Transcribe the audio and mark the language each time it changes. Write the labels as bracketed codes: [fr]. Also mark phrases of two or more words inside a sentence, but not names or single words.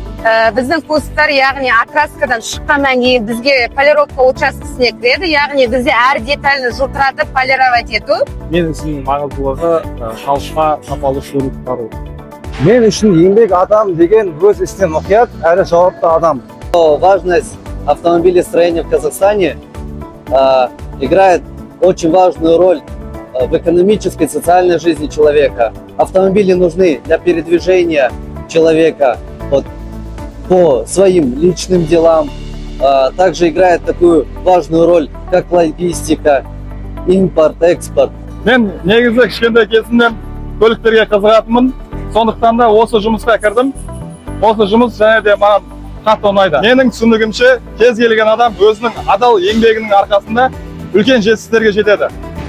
[kk] Біздің курстар, яғни окраскадан шыққаннан кейін бізге полировка учаскесіне кіреді, яғни бізде әр детальны жылтыратып полировать ету. Мен үшін маңыздылығы халыққа сапалы көлік бару. Мен үшін еңбек адам деген өз ісіне мұқият әрі жауапты адам. [ru] Важность автомобилестроения в Казахстане играет очень важную роль в экономической и социальной жизни человека. Автомобили нужны для передвижения человека по своим личным делам. Также играет такую важную роль, как логистика, импорт, экспорт. [kk] Мен негізі кішкентай кезімнен көліктерге қызығатынмын. Сондықтан да осы жұмысқа кірдім. Осы жұмыс және де маған қатты ұнайды. Менің түсінігімше кез келген адам өзінің адал еңбегінің арқасында үлкен жетістіктерге жетеді.